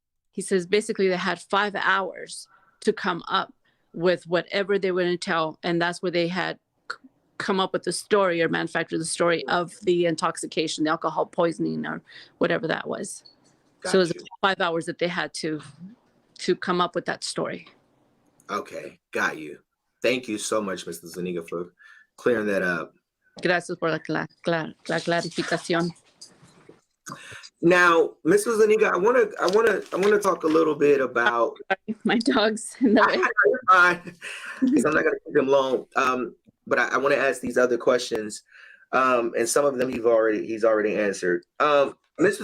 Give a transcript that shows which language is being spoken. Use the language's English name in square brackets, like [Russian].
[English] He says basically they had 5 hours to come up with whatever they were going to tell, and that's where they had come up with the story or manufacture the story of the intoxication, the alcohol poisoning, or whatever that was. So it was 5 hours that they had to come up with that story. Okay, got you. Thank you so much, Mr. Zuniga, for clearing that up. [Spanish] Gracias por la clarificación. [English] Now, Mr. Zuniga, I want to talk a little bit about my dogs in the way. Because I'm not going to keep them long. But I want to ask these other questions, and some of them he's already answered. Mr.